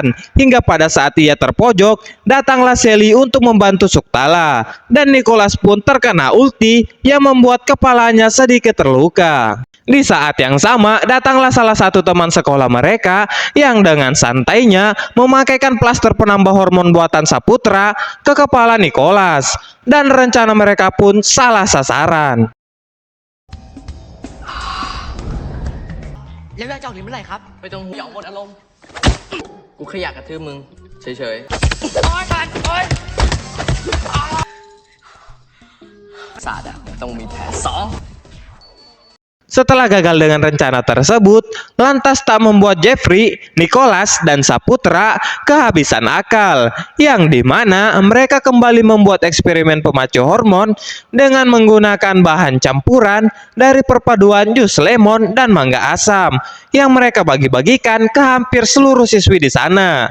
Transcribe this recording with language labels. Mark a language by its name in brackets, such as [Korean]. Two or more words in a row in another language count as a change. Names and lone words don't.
[Indonesian] Hingga pada saat ia terpojok, datanglah Sally untuk membantu Suktala, dan Nicholas pun terkena ulti yang membuat kepalanya sedikit terluka. Di saat yang sama, datanglah salah satu teman sekolah mereka yang dengan santainya memakaikan plaster penambah hormon buatan Saputra ke kepala Nicholas, dan rencana mereka pun salah sasaran. [Thai] แล้วเราจะออกถึงเมื่อไหร่ครับ ไม่ต้องหยองหมดอารมณ์ กูแค่อยากกระทืบมึง เฉยๆศาสตร์อะต้องมีแผนสอง [Indonesian] Setelah gagal dengan rencana tersebut, lantas tak membuat Jeffrey, Nicholas, dan Saputra kehabisan akal, yang dimana mereka kembali membuat eksperimen pemacu hormon dengan menggunakan bahan campuran dari perpaduan jus lemon dan mangga asam yang mereka bagi-bagikan ke hampir seluruh siswi di sana.